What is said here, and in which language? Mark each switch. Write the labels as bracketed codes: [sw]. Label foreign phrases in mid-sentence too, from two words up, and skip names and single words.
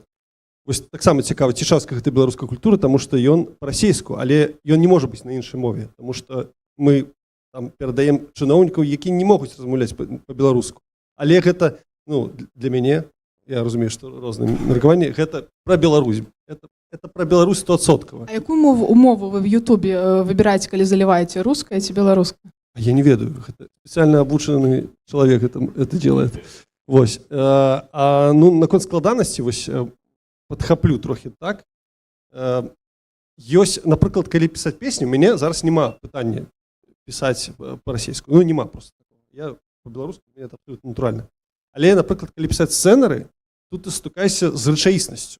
[be] Вось таксама цікава, цішаўская гэта беларуская культура, таму што ён па-расейску, але ён не можа быць на іншай мове, таму што мы там перадаем чыноўнікаў, які не могуць размаўляць па-беларуску. Але гэта, ну, для мяне, я разумею, што розныя меркаванні, гэта пра Беларусь. Это пра Беларусь 100%. А якую умову вы в Ютубе выбіраеце, калі заліваеце, руская ці беларуская? Я не ведаю, [ru] это специально обученный человек это делает. [be] Вось. Ну, наконт складанасці, вось, падхаплю трохі так. Ёсць, напрыклад, калі пісаць песню, у мяне зараз няма пытання пісаць па-расейску. Ну, няма просто такого. Я па-беларуску, мне это абсолютно натуральна. Але, напрыклад, калі пісаць сцэнары, тут ты стукаешся з рэчаіснасцю.